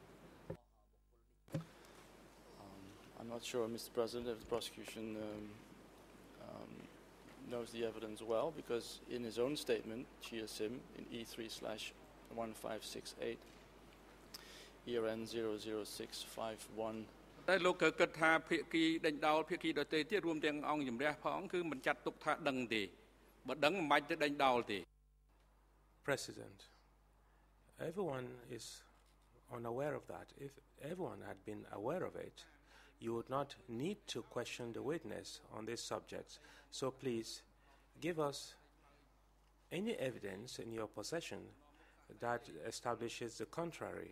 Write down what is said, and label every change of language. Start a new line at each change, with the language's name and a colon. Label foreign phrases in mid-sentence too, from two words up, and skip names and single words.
English: I'm not sure, Mr. President, if the prosecution knows the evidence well, because in his own statement, Chia Sim, in E3/1568, ERN 00651,
Khmer: តែលោកក៏គិតថាភាគីដេញដោលភាគីដទៃទៀតរួមទាំងអង្គជំរះផងគឺមិនចាត់ទុកថាដឹងទេបើដឹងមិនបាច់ទៅដេញដោលទេ
English: President, everyone is unaware of that. If everyone had been aware of it, you would not need to question the witness on this subject. So please give us any evidence in your possession that establishes the contrary.